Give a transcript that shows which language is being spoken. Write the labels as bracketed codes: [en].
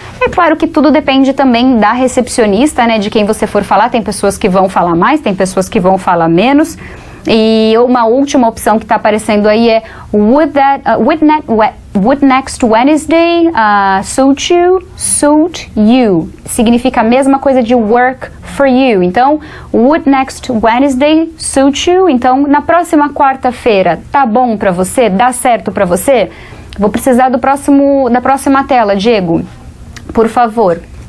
[pt] É claro que tudo depende também da recepcionista, né? De quem você for falar. Tem pessoas que vão falar mais, tem pessoas que vão falar menos. E uma última opção que está aparecendo aí é [en] would next Wednesday suit you? Suit you. [pt] Significa a mesma coisa de [en] work for you. Então, would next Wednesday suit you? [pt] Então, na próxima quarta-feira, tá bom pra você? Dá certo pra você? Vou precisar da próxima tela, Diego. Por favor.